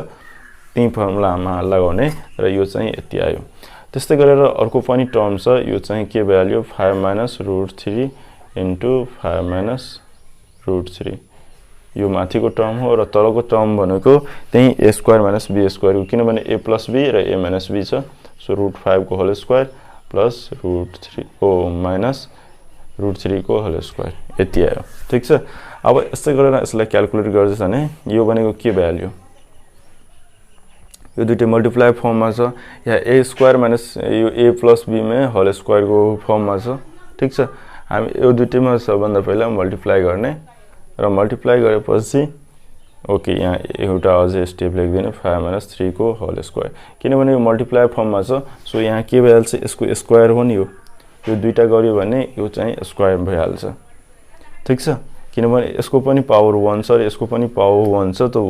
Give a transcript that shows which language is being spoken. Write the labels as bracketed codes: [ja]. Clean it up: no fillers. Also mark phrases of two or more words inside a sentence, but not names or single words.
[ne] त्यही फर्मुलामा लगाउने र यो चाहिँ यति आयो त्यस्तै गरेर अर्को पनि टर्म छ यो चाहिँ के [en] value 5 minus root 3 into 5 minus root 3 [ne] यो माथिको टर्म हो र तलको टर्म भनेको त्यही [en] a square minus b square [ne] किनभने [en] a plus b [ne] र [en] a minus b [ne] छ सो [en] root 5 [ne] को [en] whole square plus root 3 [ne] को [en] minus root 3 [ne] को [en] whole square [ne] यति आयो ठीक छ अब यस्तै गरेर यसलाई क्याल्कुलेट गर्दैछ भने यो भनेको के भ्याल्यु यो दुईटै [en] multiply form [ne] छ या [en] a square minus [ne] यो [en] a plus b [ne] में [en] whole square [ne] को फर्ममा छ ठीक छ हामी यो दुईटैमा सबभन्दा पहिला मल्टिप्लाई गर्ने र मल्टिप्लाई गरेपछि ओके यहाँ एउटा अझै स्टेप लेख्दिने [en] 5 minus 3 [ne] को [en] whole square [ne] किनभने यो [en] multiply form [ne] छ सो यहाँ के भइहाल्छ यसको स्क्वायर हो नि यो दुईटा गर्यो भने यो चाहिँ स्क्वायर भइहाल्छ ठीक छ किनभने यसको पनि पावर 1 छ र यसको पनि पावर 1 छ त